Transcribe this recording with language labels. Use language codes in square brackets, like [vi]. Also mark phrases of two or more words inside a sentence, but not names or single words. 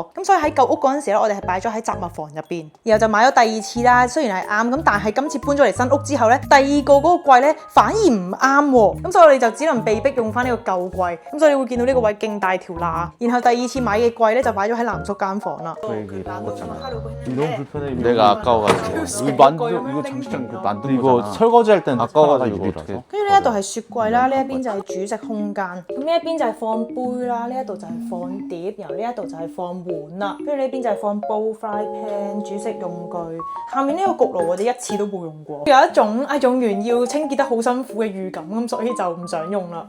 [yue] 咁所以喺舊屋嗰陣時咧，我哋係擺咗喺雜物房入邊，然後就買咗第2次啦。雖然係啱咁，但係今次搬咗嚟新屋之後咧，第2個嗰個櫃咧反而唔啱喎。咁所以我哋就只能被逼用翻呢個舊櫃。咁所以你會見到呢個位勁大條罅。然後第2次買嘅櫃咧就擺咗喺男宿間房啦。 [ko] 너무 불편해. 내가 아까워가지고 여기 만들 이거 장식장 만든 이거 설거지할 땐 아까워가지고 어떻게? [yue] 跟住呢一度係雪櫃啦，呢一邊就係煮食空間。咁呢一邊就係放杯啦，呢一度就係放碟，然後呢一度就係放碗啦。跟住呢邊就係放煲、 [en] fry pan、 [yue] 煮食用具。下面呢個焗爐我哋一次都冇用過，有一種用完要清潔得好辛苦嘅預感，咁所以就唔想用啦。